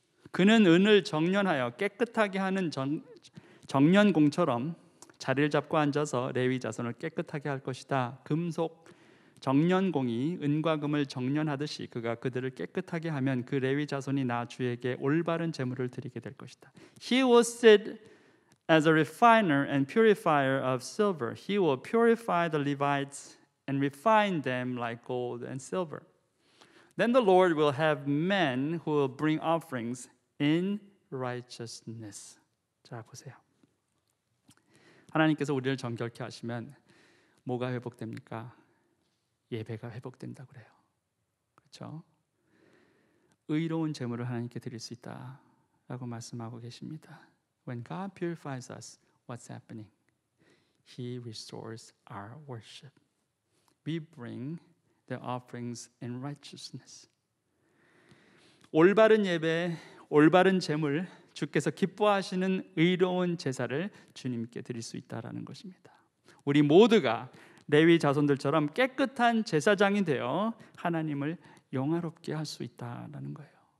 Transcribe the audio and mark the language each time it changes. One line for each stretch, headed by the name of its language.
Korean: 그는 은을 정련하여 깨끗하게 하는 정련공처럼 자리를 잡고 앉아서 레위 자손을 깨끗하게 할 것이다. 금속 정련공이 은과 금을 정련하듯이 그가 그들을 깨끗하게 하면 그 레위 자손이 나 주에게 올바른 제물을 드리게 될 것이다.
English: He will sit as a refiner and purifier of silver. He will purify the Levites and refine them like gold and silver. Then the Lord will have men who will bring offerings in righteousness.
Korean: 자, 보세요. 하나님께서 우리를 정결케 하시면 뭐가 회복됩니까? 예배가 회복된다고 그래요. 그렇죠? 의로운 제물을 하나님께 드릴 수 있다라고 말씀하고 계십니다.
English: When God purifies us, what's happening? He restores our worship. We bring the offerings in righteousness.
Korean: 올바른 예배, 올바른 제물, 주께서 기뻐하시는 의로운 제사를 주님께 드릴 수 있다라는 것입니다. 우리 모두가 레위 자손들처럼 깨끗한 제사장이 되어 하나님을 영화롭게 할 수 있다라는 거예요.